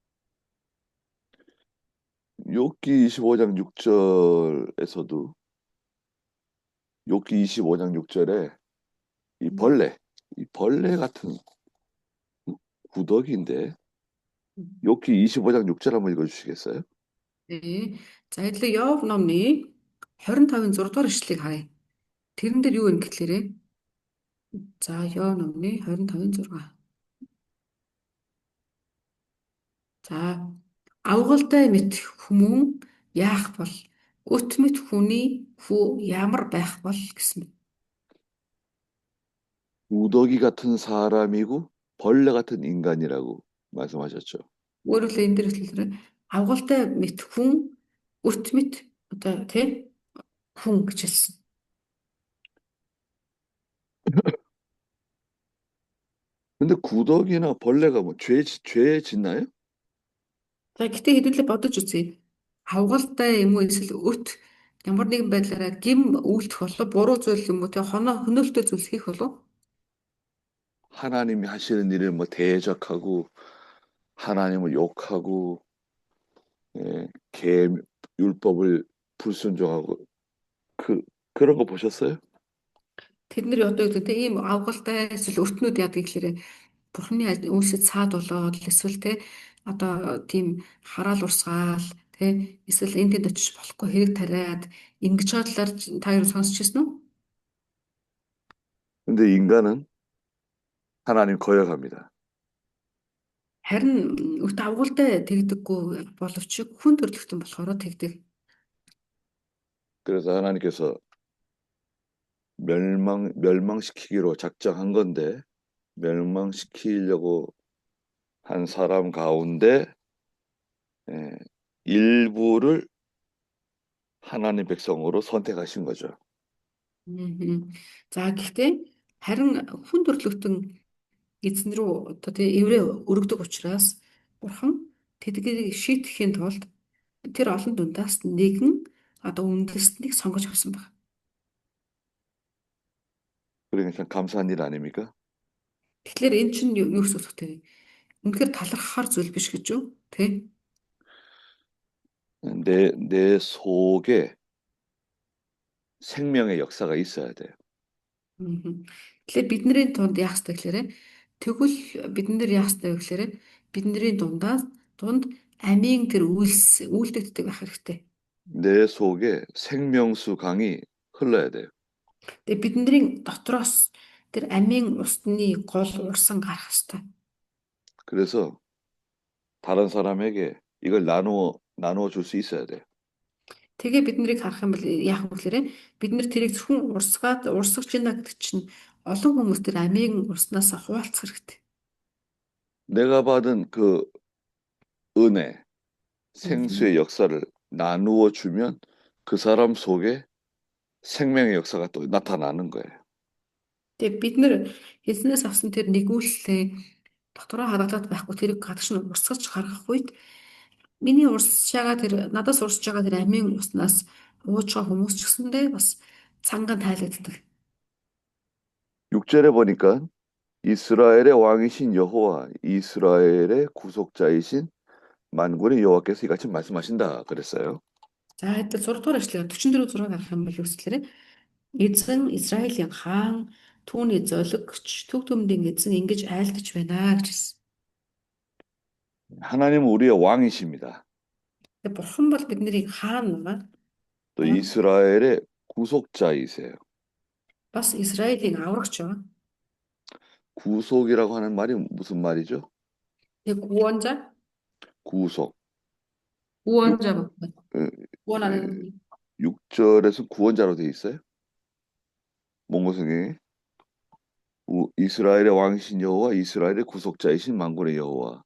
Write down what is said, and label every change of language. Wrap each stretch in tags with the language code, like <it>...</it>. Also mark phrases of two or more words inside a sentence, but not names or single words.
<ko>욥기 25장 6절에서도 욥기 25장 6절에 이 벌레 같은 구더기인데 욥기 25장 6절 한번 읽어주시겠어요? Ээ.</ko> <mn>За эдлээ Йов номны 25-ын 6 дугаар ишлэгийг харъя. Тэрэн дээр юу вэ гэхлээрээ за Йов номны 25-ын 6. За авгалтай мэт хүмүүн яах бол өт мэт хүний хүү ямар байх бол гэсэн.</mn> <ko>구더기 같은 사람이고 벌레 같은 인간이라고 말씀하셨죠.</ko> <mn>Өөрөөр хэлбэл энэ дээр хэлэхээр авгалтай мэт хүн өт мэт одоо тий хүн гэж хэлсэн.</mn> <ko>근데 구더기나 벌레가 뭐 죄 짓나요?</ko> <mn>За гэтээ хэдүүлээ бодож үзье. Авгалтай юм уу эсвэл өт ямар нэгэн байдлаараа гим үйлдэх болов буруу зүйл юм уу те хөнөөлтөй зүйл хийх болов</mn> <ko>하나님이 하시는 일을 뭐 대적하고 하나님을 욕하고 율법을 불순종하고 그런 거 보셨어요?</ko> <mn>тэд нар одоо юу гэдэг ийм авгалтай эсвэл өртнүүд яадаг гэхээр бурхны үйлсэд цаад болоод эсвэл те одоо тийм хараал урсгаал те эсвэл энэ тэнд очиж болохгүй хэрэг тариад ингэж бодлоор та юу сонсчихсон уу?</mn> <ko>근데 인간은 하나님 거역합니다.</ko> <mn>Харин өт авгалтай тэгдэггүй боловч хүн төрлөختөн болохоор тэгдэг.</mn> <ko>그래서 하나님께서 멸망시키기로 작정한 건데 멸망시키려고 한 사람 가운데 일부를 하나님 백성으로 선택하신 거죠.</ko> <mn>За гэхдээ харин хүн төрлөختөн эзэн рүү одоо тэгээ эврээ өргөдөг учраас бурхан тэдгийг шийтгэхийн тулд тэр олон дундаас нэгэн одоо үндэстнийг сонгож авсан байна.</mn> <ko>그러니까 참 감사한 일 아닙니까?</ko> <mn>Тэгэхээр эн чинь юу гэсэн үг вэ? Үнэхээр талархахаар зүйл биш гэж юу? Тэ?</mn> <ko>내 속에 생명의 역사가 있어야 돼요. Мгм.</ko> <mn>Тэгэхээр бидний дунд яах ёстой гэхээр тэгвэл бид нар яах ёстой вэ гэхээр бидний дунд амийн тэр үйлдэгддэг байх хэрэгтэй.</mn> <ko>내 속에 생명수 강이 흘러야 돼요.</ko> <mn>Тэгээ бидний дотроос тэр амийн усны гол урсан гарах ёстой.</mn> <ko>그래서 다른 사람에게 이걸 나누어 줄 수 있어야 돼요.</ko> <mn>Тэгээ бид нарыг харах юм бол яах вэ гэхээр бид нар тэрийг зөвхөн урсгаж байна гэдэг чинь олон хүмүүс тэр амийн урснаас хуваалцах хэрэгтэй.</mn> <ko>내가 받은 그 은혜, Мгм. 생수의 역사를 나누어 주면 그 사람 속에 생명의 역사가 또 나타나는 거예요.</ko> <mn>Тэгээ бид нар эзнээс авсан тэр нэгүүлэлээ дотроо хадгалаад байхгүй тэрийг гадагш нь урсгаж гаргах үед миний надаас урсж байгаа тэр амийн уснаас ууж байгаа хүмүүс ч гэсэндээ бас цанган тайлагддаг.</mn> <ko>6절에 보니까 이스라엘의 왕이신 여호와, 이스라엘의 구속자이신 만군의 여호와께서 이같이 말씀하신다 그랬어요.</ko> <mn>За хэд 6 дугаар эшлэгээр 44 6 гарах юм бол үсгэлээр эзэн Израилийн хаан түүний золигч төв төмдийн эзэн ингэж айлдаж байна гэж хэлсэн.</mn> <ko>하나님은 우리의 왕이십니다.</ko> <mn>Тэгээ бурхан бол бидний хаан байгаа.</mn> <ko>또 이스라엘의 구속자이세요.</ko> <mn>Бас Израилийн аврагч байгаа.</mn> <ko>구속이라고 하는 말이 무슨 말이죠? Тэгээ 구원자 구속. 구원자 예, 구원하는 6절에서 구원자로 되어 있어요. 몽고성경에 이스라엘의 왕이신 여호와, 이스라엘의 구속자이신 만군의 여호와.</ko>